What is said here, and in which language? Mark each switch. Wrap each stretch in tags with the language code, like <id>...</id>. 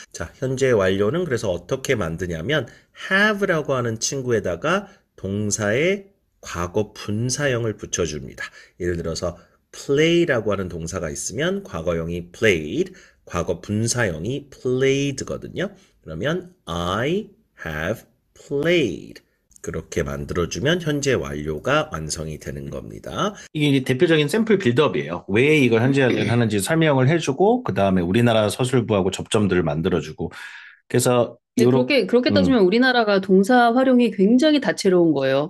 <ko>자, 현재 완료는 그래서 어떻게 만드냐면 have라고 하는 친구에다가 동사의 과거 분사형을 붙여줍니다. 예를 들어서 play라고 하는 동사가 있으면 과거형이 played, 과거 분사형이 played거든요.</ko> <en>그러면 I have played.</en> <ko>그렇게 만들어주면 현재 완료가 완성이 되는 겁니다. 이게 이제 대표적인 샘플 빌드업이에요. 왜 이걸 현재 완료를 하는지 설명을 해주고 그 다음에 우리나라 서술부하고 접점들을 만들어주고 그래서 근데 그렇게 따지면 우리나라가 동사 활용이 굉장히 다채로운 거예요.</ko>